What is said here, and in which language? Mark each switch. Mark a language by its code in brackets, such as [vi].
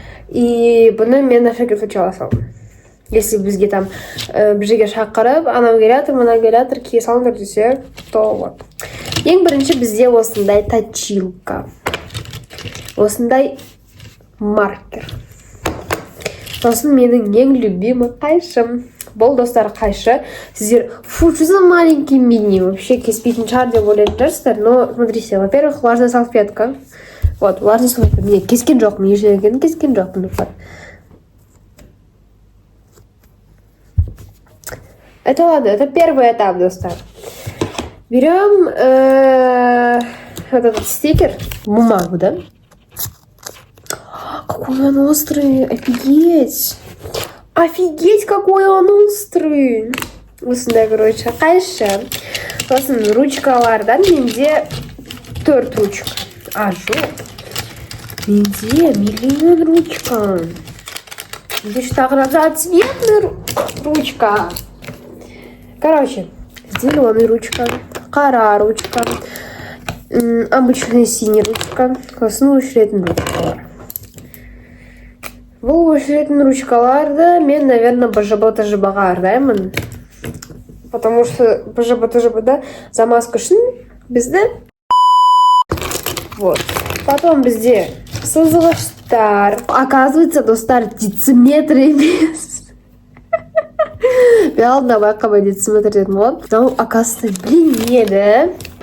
[kk] И бұны мен [ru] на всякий случай [kk] аласам. Если бізге там бір жерге шақырып, анау келатыр, мына келатыр, кие салыңдар десе, то вот. Ең бірінші бізде осындай точилка. Осындай маркер. Сосын менің ең любимый қайшым. Бұл достар қайшы. [ru] Сіздер, фу, что за маленький мини. [kk] Вообще кеспейтін шығар деп ойлайтын шығарсыздар. [ru] Но смотрите, во-первых, влажная салфетка. Вот, влажная салфетка. [kk] Мне кескен жоқпын, ешерген кескен жоқпын. [ru] Это ладно, это первый этап, достар. Берем вот этот стикер, бумагу, да? Какой он острый, офигеть! Офигеть, какой он острый! [kk] Осындай, қайшы. Сосын ручкалардан менде 4 ручка. Жоқ. Менде миллион ручка. [ru] Менде что-то разноцветная ручка. Зеленая ручка, қара ручка, обычная синяя ручка, [kk] сосын өшіретін ручкалар. Бұл өшіретін ручкаларды мен, наверное, БЖБ-ТЖБ-ға арнаймын. [ru] Потому что [kk] БЖБ-ТЖБ-да замазка үшін бізді. [ru] Вот. Потом [kk] бізде сызғыштар. [ru] Оказывается, достар, дециметр емес. Ладно, давай дециметр [kk] дедім ғой. [ru] Но, оказывается, длиннее.